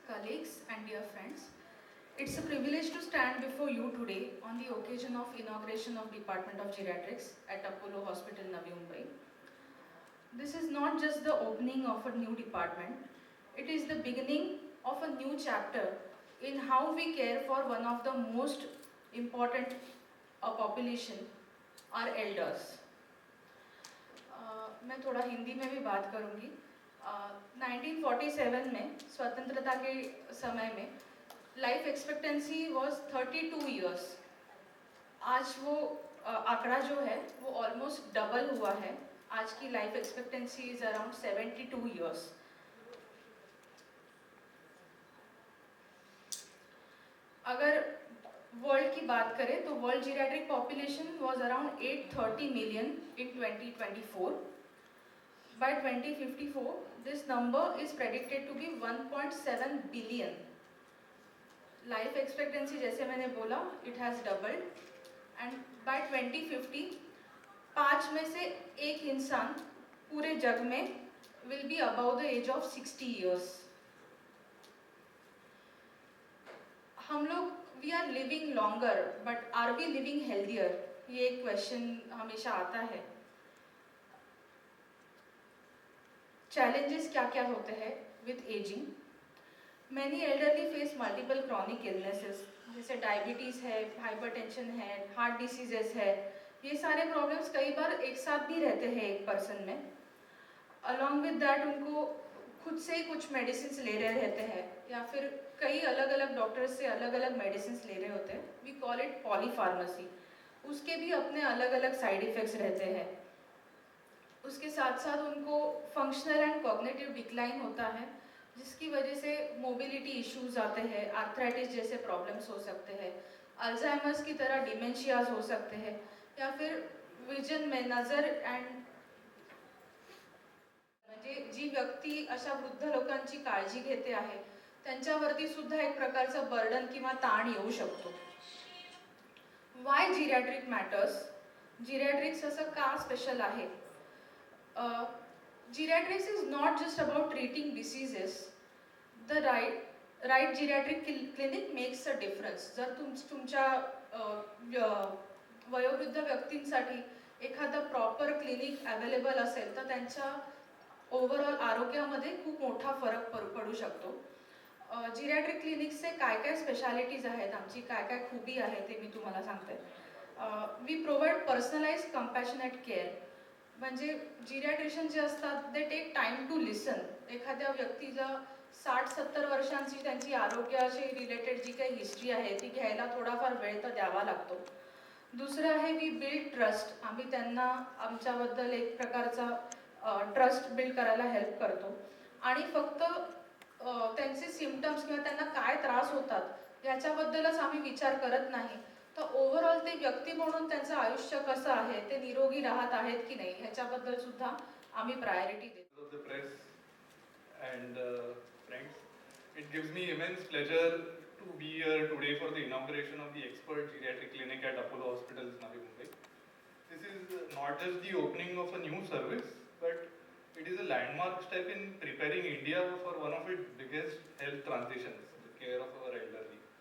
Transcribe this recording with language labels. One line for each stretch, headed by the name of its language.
English: Colleagues and dear friends, it's a privilege to stand before you today on the occasion of inauguration of Department of Geriatrics at Apollo Hospital, Navi Mumbai. This is not just the opening of a new department, it is the beginning of a new chapter in how we care for one of the most important population, our elders.
Hindi: मैं थोड़ा हिंदी में भी बात करूंगी. 1947 में स्वतंत्रता के समय में
English: Life expectancy was 32 years.
Hindi: आज वो आंकड़ा जो है वो
English: almost double
Hindi: हुआ है. आज की
English: Life expectancy is around 72 years.
Hindi: अगर वर्ल्ड की बात करें तो
English: World geriatric population was around 830 million in 2024. By 2054, this number is predicted to be 1.7 billion. Life expectancy,
Hindi: जैसे मैंने बोला,
English: it has doubled, and by 2050,
Hindi: 5 में से एक इंसान पूरे जग में
English: will be above the age of 60 years.
Hindi: हम लोग
English: we are living longer, but are we living healthier?
Hindi: ये एक question हमेशा आता है.
English: Challenges
Hindi: क्या क्या होते हैं
English: with aging? Many elderly face multiple chronic illnesses,
Hindi: जैसे डायबिटीज़ है, हाइपरटेंशन है, हार्ट डिसीजेस है. ये सारे प्रॉब्लम्स कई बार एक साथ भी रहते हैं एक पर्सन में.
English: along with that
Hindi: उनको खुद से ही कुछ मेडिसिन ले रहे रहते हैं या फिर कई अलग अलग डॉक्टर्स से अलग अलग मेडिसिन ले रहे होते हैं.
English: We call it polypharmacy.
Hindi: उसके भी अपने अलग अलग साइड इफ़ेक्ट्स रहते हैं. उसके साथ साथ उनको
English: functional and cognitive decline
Hindi: होता है, जिसकी वजह से मोबिलिटी इश्यूज आते हैं, आर्थराइटिस जैसे प्रॉब्लम्स हो सकते हैं, अल्जाइमर्स की तरह डिमेंशियाज हो सकते हैं, या फिर विजन में नजर एंड
Marathi: म्हणजे जी व्यक्ती अशा वृद्ध लोकांची काळजी घेते आहे त्यांच्यावरती सुद्धा एक प्रकारचं बर्डन किंवा ताण येऊ शकतो.
English: Why geriatric matters?
Marathi: जिरियाट्रिक्स असं का स्पेशल आहे?
English: Geriatrics is not just about treating diseases. The right geriatric clinic makes a difference.
Marathi: जर तुमच्या वयोवृद्ध व्यक्तींसाठी एखादं प्रॉपर क्लिनिक अवेलेबल असेल तर त्यांच्या ओव्हरऑल आरोग्यामध्ये खूप मोठा फरक पडू शकतो. जिरियाट्रिक क्लिनिक्सचे काय काय स्पेशालिटीज आहेत, आमची काय काय खूबी आहे ते मी तुम्हाला सांगते.
English: We provide personalised compassionate care.
Marathi: म्हणजे जिरियाट्रिशियन जे असतात ते
English: Take time to listen.
Marathi: एखाद्या व्यक्तीला 60-70 वर्षांची त्यांची आरोग्याशी रिलेटेड जी काही हिस्ट्री आहे ती घ्यायला थोडाफार वेळ तर द्यावा लागतो. दुसरं आहे
English: We build trust.
Marathi: आम्ही त्यांना आमच्याबद्दल एक प्रकारचा ट्रस्ट बिल्ड करायला हेल्प करतो आणि फक्त त्यांचे सिम्पटम्स किंवा त्यांना काय त्रास होतात याच्याबद्दलच आम्ही विचार करत नाही, तर ओव्हरऑल ते व्यक्ती म्हणून त्यांचं आयुष्य कसं आहे, ते निरोगी राहत आहेत की नाही ह्याच्याबद्दल सुद्धा आम्ही प्रायोरिटी देतो.
English: Of the press and friends, it gives me immense pleasure to be here today for the inauguration of the expert geriatric clinic at Apollo Hospitals, Navi Mumbai. This is not just the opening of a new service, but it is a landmark step in preparing India for one of its biggest health transitions, the care of our elderly.